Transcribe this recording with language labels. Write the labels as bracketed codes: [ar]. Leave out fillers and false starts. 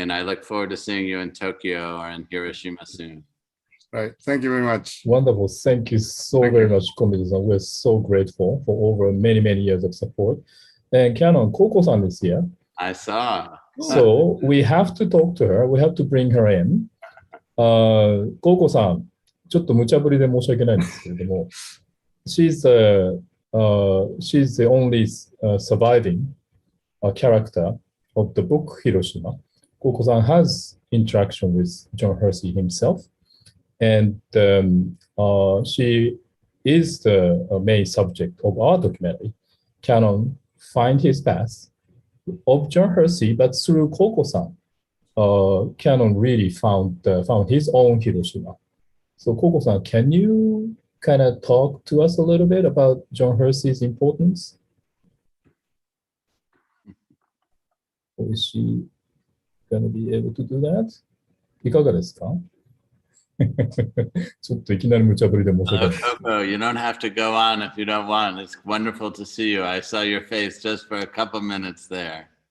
[en] And I look forward to seeing you in Tokyo or in Hiroshima soon. Right. Thank you very much. Wonderful. Thank you so very much, Komizu-san. We're so grateful for over many, many years of support. And Canon, Koko-san is here. I saw. So we have to talk to her. We have to bring her in. Koko-san, [ja] ちょっと無茶ぶりで申し訳ないんですけれども、 [en] she's the only surviving character of the book Hiroshima. Koko-san has interaction with John Hersey himself, and she is the main subject of our documentary, Canon Find His Path, of John Hersey, but through Koko-san, Canon really found his own Hiroshima. So Koko-san, can you kind of talk to us a little bit about John Hersey's importance? Is she going to be able to do that? [ja] いかがですか？ちょっといきなり無茶ぶりで申し訳ない。 [en] Coco, you don't have to go on if you don't want. It's wonderful to see you. I saw your face just for a couple minutes there.